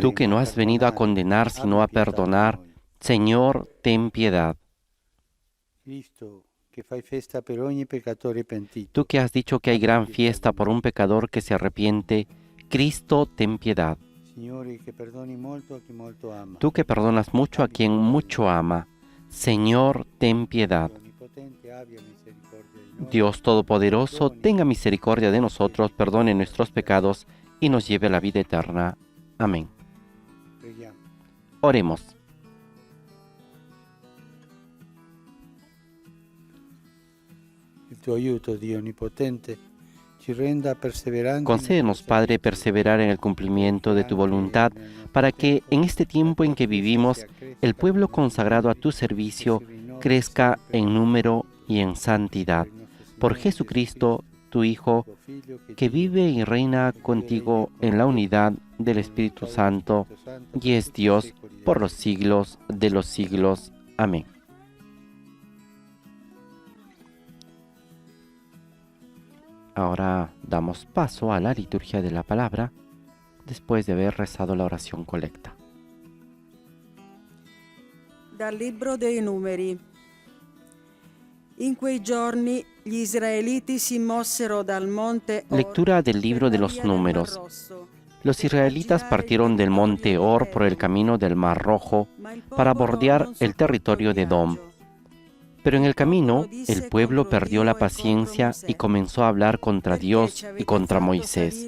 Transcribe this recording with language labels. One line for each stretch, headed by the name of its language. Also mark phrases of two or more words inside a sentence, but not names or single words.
Spanish: Tú que no
Italian: ma a
Spanish: has venido a condenar, sino a
Italian: abbi pietà di
Spanish: perdonar,
Italian: noi.
Spanish: Señor, ten piedad.
Italian: Cristo, che fai festa per ogni peccatore pentito,
Spanish: Tú que has dicho que hay gran fiesta por un pecador que se arrepiente, Cristo, ten piedad.
Italian: Signore, che perdoni molto a chi molto ama.
Spanish: Tú que perdonas mucho a quien mucho ama, Señor, ten piedad.
Italian: Onnipotente abbia misericordia di noi.
Spanish: Dios Todopoderoso, tenga misericordia de nosotros, perdone nuestros pecados y nos lleve a la vida eterna. Amén.
Italian: Preghiamo.
Spanish: Oremos.
Italian: Il tuo aiuto, Dio Onnipotente, ci renda perseveranti.
Spanish: Concédenos, Padre, perseverar en el cumplimiento de tu voluntad, para que en este tiempo en que vivimos, el pueblo consagrado a tu servicio crezca en número y en santidad. Por Jesucristo, tu Hijo, que vive y reina contigo en la unidad del Espíritu Santo, y es Dios por los siglos de los siglos. Amén. Ahora damos paso a la liturgia de la palabra, después de haber rezado la oración colecta.
Italian: Dal libro dei Numeri. In quei giorni gli israeliti si mossero dal monte Or
Spanish: Lectura del libro de los Números. Los israelitas partieron del monte Or por el camino del Mar Rojo para bordear el territorio de Edom. Pero en el camino, el pueblo perdió la paciencia y comenzó a hablar contra Dios y contra Moisés.